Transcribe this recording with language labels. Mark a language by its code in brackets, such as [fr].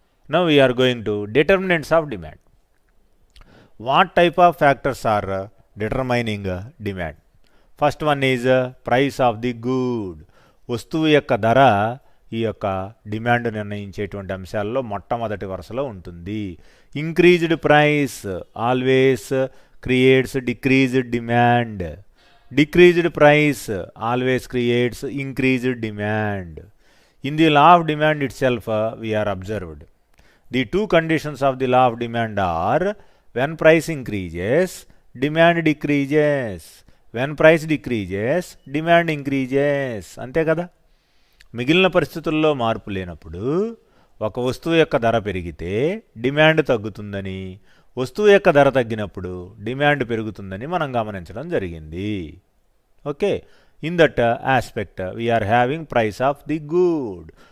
[en] Now we are going to determinants of demand. What type of factors are determining demand? First one is price of the good. [te] వస్తువు యొక్క ధర ఈ యొక్క demand నిర్ణయించేటువంటి అంశాల్లో మొట్టమొదటి వరుసలో ఉంటుంది. [en] Increased price always creates decreased demand. Decreased price always creates increased demand. In the law of demand itself, we are observed. The two conditions of the law of demand are when price increases, demand decreases. When price decreases, demand increases. [te] అంతే కదా. మిగిలిన పరిస్థితుల్లో మార్పు లేనప్పుడు ఒక వస్తువు యొక్క ధర పెరిగితే డిమాండ్ తగ్గుతుందని, వస్తువు యొక్క ధర తగ్గినప్పుడు డిమాండ్ పెరుగుతుందని మనం గమనించడం జరిగింది. Okay. [en] In that aspect we are having price of the good.